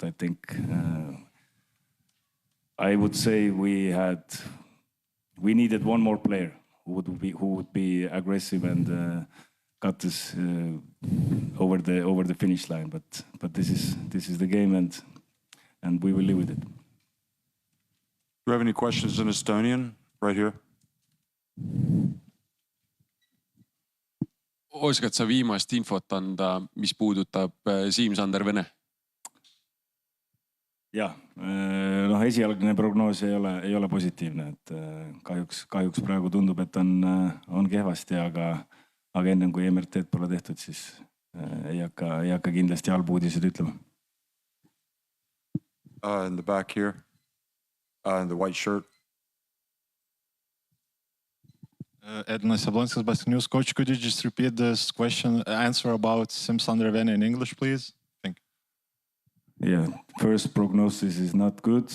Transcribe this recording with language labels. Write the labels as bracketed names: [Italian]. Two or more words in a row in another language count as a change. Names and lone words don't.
[English] I think I would say we needed one more player who would be aggressive and got us over the finish line. But this is the game, and we will live with it. Do you have any questions in Estonian? Right here. [Estonian] Oskad sa viimast infot anda, mis puudutab Siim-Sander Vene? Ja, esialgne prognoos ei ole positiivne, et kahjuks praegu tundub, et on kehvasti, aga ennem kui MRT-d pole tehtud, siis ei hakka kindlasti halbu uudised ütlema. [English] In the back here, in the white shirt. Edna Sablonskas, Basket News. Coach, could you just repeat this answer about Siim-Sander Vene in English, please? Yeah, first prognosis is not good.